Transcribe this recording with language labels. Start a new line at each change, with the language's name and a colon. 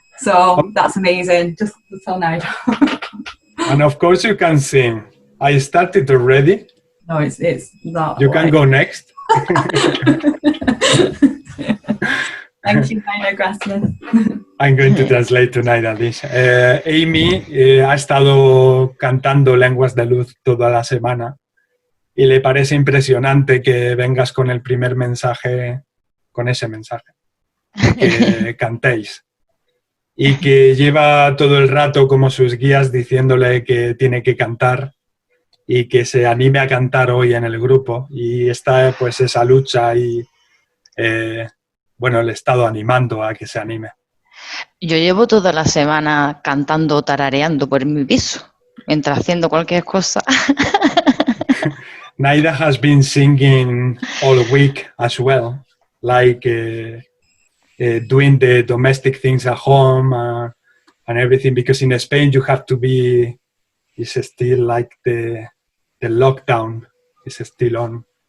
English: So that's amazing. Just so nice. And of course you can sing. I started already. No, it's not. You can go next. Thank you, Nina. Gracias. I'm going to translate tonight at least.
Spanish: Amy ha estado cantando lenguas de luz toda la semana y le parece impresionante que vengas con el primer mensaje, con ese mensaje, que cantéis. Y que lleva todo el rato como sus guías diciéndole que tiene que cantar y que se anime a cantar hoy en el grupo. Y está pues esa lucha y bueno, le he estado animando a que se anime. Yo llevo toda la semana cantando, tarareando por mi piso, mientras haciendo cualquier cosa.
English: Naida has been singing all week as well, like doing the domestic things at home and everything, because in Spain you have to be, it's still like the lockdown is still on.